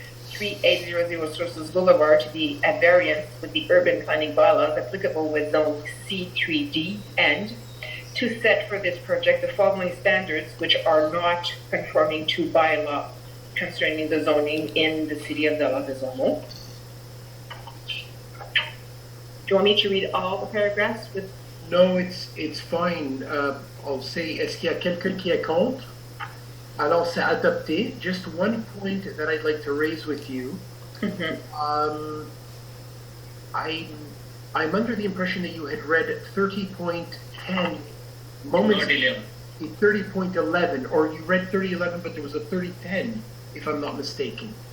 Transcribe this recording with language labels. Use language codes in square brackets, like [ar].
[en] 3800 Sources Boulevard to be at variance with the urban planning bylaws applicable with zone C3D, and to set for this project the following standards which are not conforming to bylaw concerning the zoning in the city of Dollard-des-Ormeaux. Do you want me to read all the paragraphs with? No, it's fine. I'll say, [fr] est-ce qu'il y a quelqu'un qui est contre? Alors, c'est adopté. [en] Just one point that I'd like to raise with you. Mm-hmm. I'm under the impression that you had read 30.10 moments. Not 11. 30.11, or you read 30.11, but there was a 30.10, if I'm not mistaken.